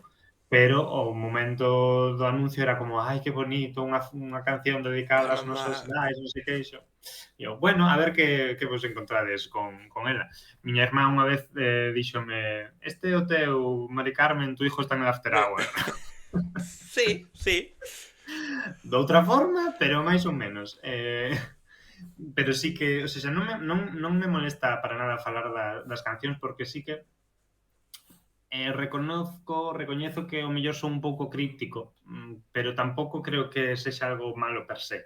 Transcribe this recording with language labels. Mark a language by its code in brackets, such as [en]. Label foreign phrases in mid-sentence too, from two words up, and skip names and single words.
[gl] Pero o momento do anuncio era como, ai, que bonito, unha canción dedicada Para ás mamá. nosas nais, non sei que iso. E eu, bueno, a ver que vos encontrades con ela. Miña irmá unha vez díxome, este é o teu, Mari Carmen, [es] tu hijo está en el after hour. Sí, sí. [gl] Doutra forma, pero máis ou menos. Pero sí que, [es] o sea, [gl] non me molesta para nada falar das cancións porque sí que recoñezo que o mellor son un pouco críptico, pero tampouco creo que sexa algo malo [la] per se,